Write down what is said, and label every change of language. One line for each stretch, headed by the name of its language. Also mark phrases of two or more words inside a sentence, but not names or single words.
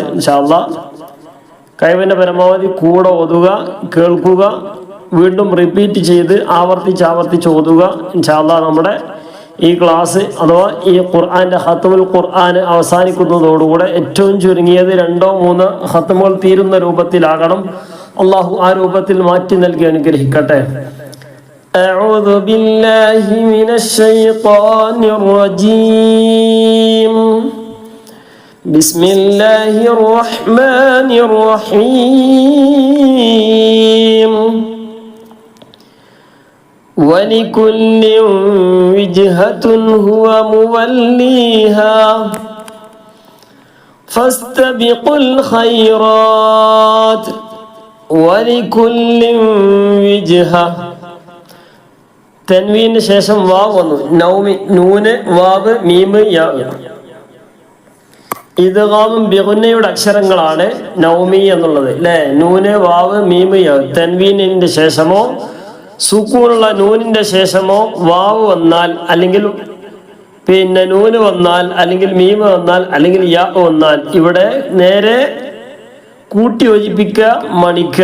Arabic: إن شاء الله
Malayalam: കഴിവിൻ്റെ പരമാവധി കൂടെ ഓതുക, കേൾക്കുക, വീണ്ടും റിപ്പീറ്റ് ചെയ്ത് ആവർത്തിച്ച് ഓതുക.
Arabic: إن شاء الله
Malayalam: നമ്മുടെ ഈ ക്ലാസ് അഥവാ ഈ ഖുർആന്റെ
Arabic: ختم القرآن
Malayalam: അവസാനിക്കുന്നതോടുകൂടെ ഏറ്റവും ചുരുങ്ങിയത് 2-3 ഖത്മുകൾ തീരുന്ന രൂപത്തിലാകണം. അള്ളാഹു ആ രൂപത്തിൽ മാറ്റി നൽകി അനുഗ്രഹിക്കട്ടെ.
Arabic: أعوذ بالله من الشيطان الرجيم. بسم الله الرحمن الرحيم. ولكل وجهة هو موليها فاستبقوا الخيرات ولكل وجهة.
Malayalam: തൻവീന് ശേഷം വാവ് വന്നു. നൗമി, നൂന്, വാവ്, മീമ്, യാ. ഇദ്ഗാമും ബിഗുന്നയുടെ അക്ഷരങ്ങളാണ് നൗമി എന്നുള്ളത് അല്ലേ. നൂന്, വാവ്, മീമ്, യാ. തൻവീനിന്റെ ശേഷമോ സുക്കൂനുള്ള നൂനിന്റെ ശേഷമോ വാവ് വന്നാൽ, അല്ലെങ്കിൽ പിന്നെ നൂന് വന്നാൽ, അല്ലെങ്കിൽ മീമ് വന്നാൽ, അല്ലെങ്കിൽ യാ വന്നാൽ ഇവിടെ നേരെ കൂട്ടി യോജിപ്പിക്കുക, മണിക്കുക.